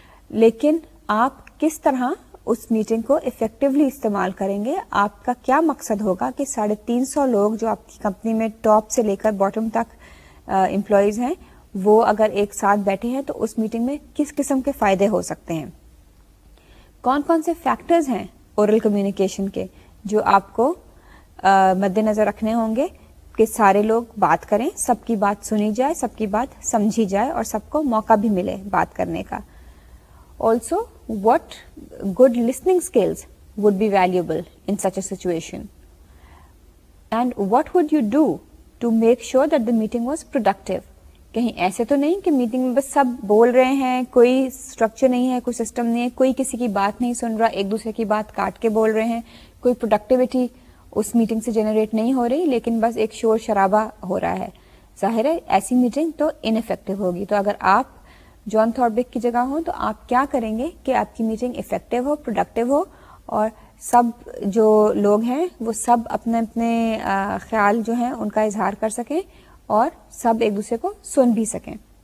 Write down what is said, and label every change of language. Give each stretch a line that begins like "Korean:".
Urdu: لیکن آپ کس طرح اس میٹنگ کو افیکٹولی استعمال کریں گے, آپ کا کیا مقصد ہوگا کہ 350 لوگ جو آپ کی کمپنی میں ٹاپ سے لے کر باٹم تک امپلائیز ہیں وہ اگر ایک ساتھ بیٹھے ہیں تو اس میٹنگ میں کس قسم کے فائدے ہو سکتے ہیں. کون کون سے فیکٹرز ہیں اورل کمیونیکیشن کے جو آپ کو مد نظر رکھنے ہوں گے کہ سارے لوگ بات کریں, سب کی بات سنی جائے, سب کی بات سمجھی جائے اور سب کو موقع بھی ملے بات کرنے کا.
English: Also, what good listening skills would be valuable in such a situation? And what would you do to make sure that the meeting was productive?
Urdu: کہیں ایسے تو نہیں کہ میٹنگ میں بس سب بول رہے ہیں, کوئی اسٹرکچر نہیں ہے, کوئی سسٹم نہیں ہے, کوئی کسی کی بات نہیں سن رہا, ایک دوسرے کی بات کاٹ کے بول رہے ہیں, کوئی پروڈکٹیوٹی اس میٹنگ سے جنریٹ نہیں ہو رہی, لیکن بس ایک شور شرابہ ہو رہا ہے. ظاہر ہے ایسی میٹنگ تو انفیکٹو ہوگی. تو اگر آپ جان تھاربیک کی جگہ ہوں تو آپ کیا کریں گے کہ آپ کی میٹنگ افیکٹو ہو, پروڈکٹیو ہو اور سب جو لوگ ہیں وہ سب اپنے اپنے خیال جو ہیں ان کا اظہار کر سکیں اور سب ایک دوسرے کو سن بھی سکیں.